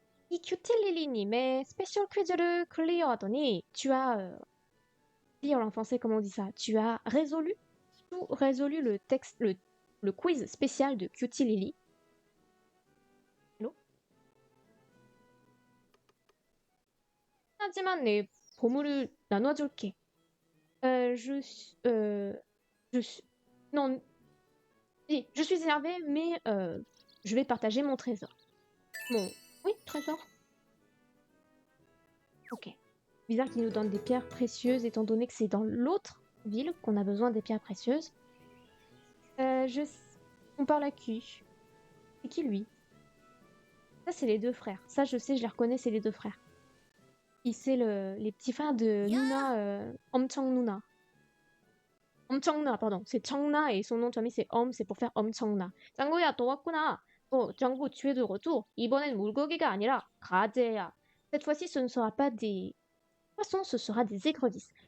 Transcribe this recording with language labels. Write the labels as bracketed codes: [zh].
[ko] 이 큐틸리리님의 스페셜 퀴즈를 클리어하더니 [fr] tu as clear en français, comment on dit ça? Tu as résolu le texte, le quiz spécial de Cutie Allô? [ko] 하지만 내 보물을 나눠줄게. [fr] Je suis, non, si, je suis énervée, mais je vais partager mon trésor. Oui, trésor. Ok. Bizarre qu'il nous donne des pierres précieuses, étant donné que c'est dans l'autre ville qu'on a besoin des pierres précieuses. On parle à qui? C'est qui lui? Ça, c'est les deux frères. Ça, je sais, je les reconnais, c'est les deux frères. C'est les petits frères de Nuna, Omchang Nuna. Omchangna, pardon. C'est Changna et son nom de famille c'est c'est pour faire Omchangna. [ko] 짱구야, 또 왔구나. [fr] 짱구, tu es de retour. [ko] 이번엔 물고기가 아니라 가재야. [fr] Cette fois-ci, ce ne sera pas des poissons, ce sera des écrevisses.